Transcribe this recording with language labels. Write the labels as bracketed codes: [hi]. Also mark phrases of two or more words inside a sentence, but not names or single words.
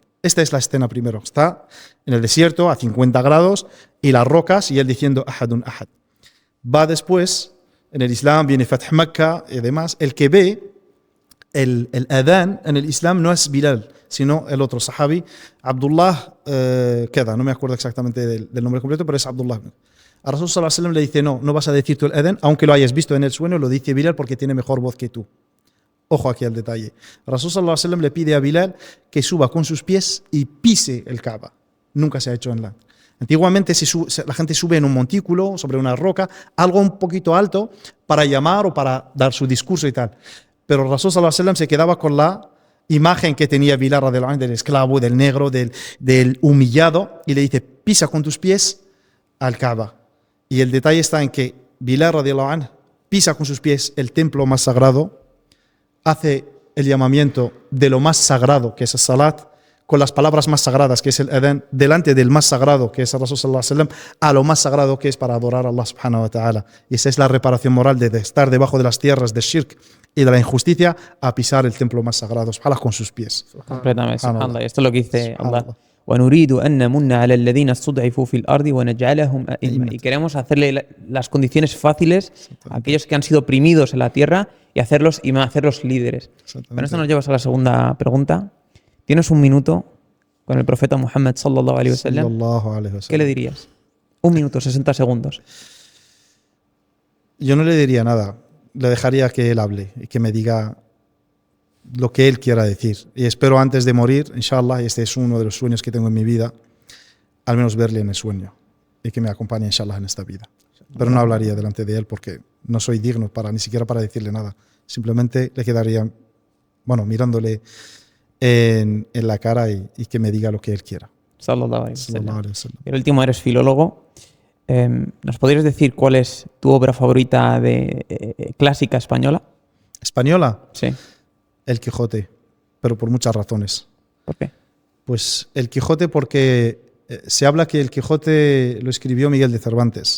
[es] Esta es la escena primero. Está en el desierto a 50 grados y las rocas, y él diciendo [ar] أحد أحد. [es] Va después, en el Islam viene Fath Makkah y demás. El que ve el adán en el Islam no es Bilal, sino el otro sahabi, Abdullah, no me acuerdo exactamente del nombre completo, pero es Abdullah. A Rasul [ar] صلى الله عليه وسلم [es] le dice, no vas a decir tú el adán, aunque lo hayas visto en el sueño, lo dice Bilal porque tiene mejor voz que tú. Ojo aquí al detalle. Rasul [ar] صلى الله عليه وسلم [es] le pide a Bilal que suba con sus pies y pise el Kaaba. Nunca se ha hecho en la. Antiguamente la gente sube en un montículo, sobre una roca, algo un poquito alto, para llamar o para dar su discurso y tal. Pero Rasul [ar] صلى الله عليه وسلم [es] se quedaba con la imagen que tenía Bilal [ar] رضي الله عنه [es] del esclavo, del negro, del humillado, y le dice, pisa con tus pies al Kaaba. Y el detalle está en que Bilal [ar] رضي الله عنه [es] pisa con sus pies el templo más sagrado, hace el llamamiento de lo más sagrado, que es el salat, con las palabras más sagradas, que es el adán, delante del más sagrado, que es el Rasul [ar] صلى الله عليه وسلم, [es] a lo más sagrado, que es para adorar a Allah [ar] سبحانه وتعالى. [es] Y esa es la reparación moral de estar debajo de las tierras de shirk y de la injusticia, a pisar el templo más sagrado, subhanallah, con sus pies. Completamente, subhanallah. Esto es lo que dice Allah. Y queremos hacerle las condiciones fáciles a aquellos que han sido oprimidos en la tierra y hacerlos líderes. Con esto nos llevas a la segunda pregunta. Tienes un minuto con el profeta Muhammad [ar] صلى الله عليه وسلم. [es] ¿Qué le dirías? 1 minuto, 60 segundos. Yo no le diría nada. Le dejaría que él hable y que me diga lo que él quiera decir. Y espero antes de morir, inshallah, y este es uno de los sueños que tengo en mi vida, al menos verle en el sueño y que me acompañe, inshallah, en esta vida. Pero no hablaría delante de él porque no soy digno ni siquiera para decirle nada. Simplemente le quedaría, mirándole en la cara y que me diga lo que él quiera. [ar] صلى الله عليه وسلم. [es] El último, eres filólogo. ¿Nos podrías decir cuál es tu obra favorita de clásica española? ¿Española? Sí. El Quijote, pero por muchas razones. ¿Por qué? Pues el Quijote porque Se habla que el Quijote lo escribió Miguel de Cervantes.